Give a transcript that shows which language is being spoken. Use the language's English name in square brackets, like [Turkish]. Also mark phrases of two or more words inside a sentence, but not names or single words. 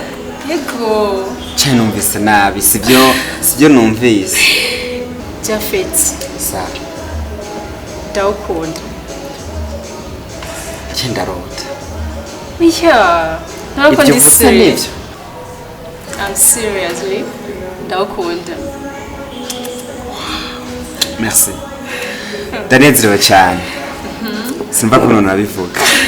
[Rundi] Yego. Cyane numvise nabi, sibyo numvise. Jafet. Sa. Ndawukunda. Ndarota. Yeah. Ntabwo ndi serious. Ibyo [English] I'm seriously. [Rundi] Ndawukunda. Merci. Ndanezerewe cyane. Simva kuno nabivuga.